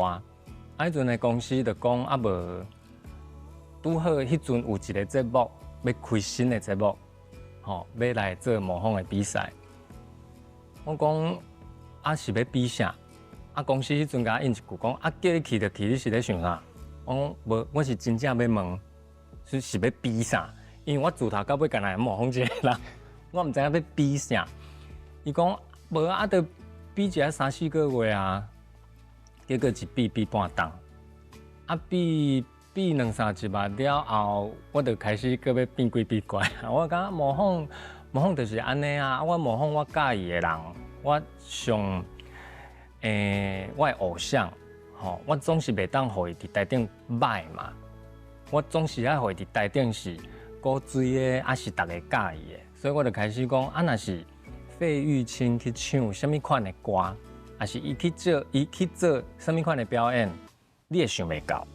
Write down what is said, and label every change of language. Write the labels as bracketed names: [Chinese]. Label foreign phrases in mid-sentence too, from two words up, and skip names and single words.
[Min Nan Chinese] 啊，迄阵的公司就讲啊无，拄好迄阵有一个节目要开新的节目，吼，要来做模仿的比赛。我讲啊是要比啥？啊公司迄阵甲我应一句讲啊叫你去就去，你是咧想啥？我讲无，我是真正要问，是要比啥？因为我自头到尾干那模仿一个人，我毋知影要比啥。伊讲无啊，得比一下3、4个月啊，结果一比半冬，啊比2、3集吧了后，我就开始搁要变鬼变怪。我感觉模仿就是安尼啊，我模仿我介意的人，我上我的偶像，吼，我总是袂当互伊伫台顶歹嘛，我总是爱互伊伫台顶是。古锥的，还是大家介意的，所以我就开始讲，啊，若是费玉清去唱什么款的歌，还是伊去做什么款的表演，你也想袂到。